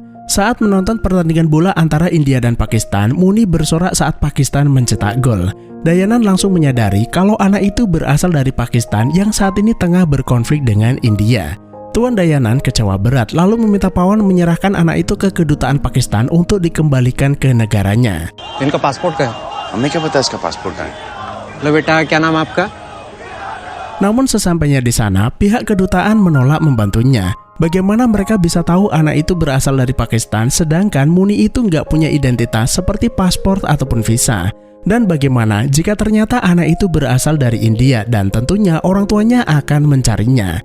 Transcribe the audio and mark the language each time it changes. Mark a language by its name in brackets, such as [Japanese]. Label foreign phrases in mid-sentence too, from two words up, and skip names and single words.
[Indonesian] Saat menonton pertandingan bola antara India dan Pakistan, Muni bersorak saat Pakistan mencetak gol. Dayanan langsung menyadari kalau anak itu berasal dari Pakistan yang saat ini tengah berkonflik dengan India. Tuan Dayanan kecewa berat, lalu meminta Pawan menyerahkan anak itu ke kedutaan Pakistan untuk dikembalikan ke negaranya. [Hindi] इनका पासपोर्ट का है। हमें क्या पता इसका पासपोर्ट है? लो बेटा, क्या नाम आपका? [Indonesian] Namun sesampainya di sana, pihak kedutaan menolak membantunya. Bagaimana mereka bisa tahu anak itu berasal dari Pakistan sedangkan Muni itu nggak punya identitas seperti paspor ataupun visa? Dan bagaimana jika ternyata anak itu berasal dari India dan tentunya orang tuanya akan mencarinya?